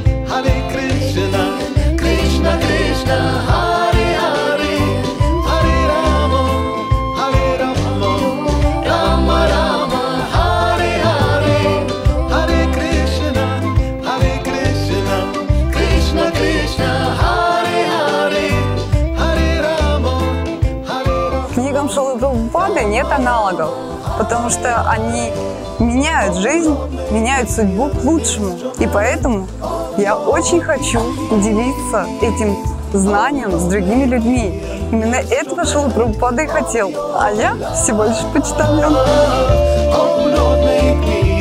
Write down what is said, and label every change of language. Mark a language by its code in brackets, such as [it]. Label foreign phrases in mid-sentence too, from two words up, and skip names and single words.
[sa] कृष्ण कृष्ण हरे हरे हरे राम राम राम हरे हरे हरे कृष्ण कृष्ण कृष्ण हरे हरे हरे राम, [ru] Книгам Шрилы Прабхупады нет аналогов, потому что они меняют жизнь, меняют судьбу к лучшему. И поэтому я очень хочу делиться этим знанием с другими людьми. Именно этого Шрила Прабхупада и хотел, а я всего лишь почтальон.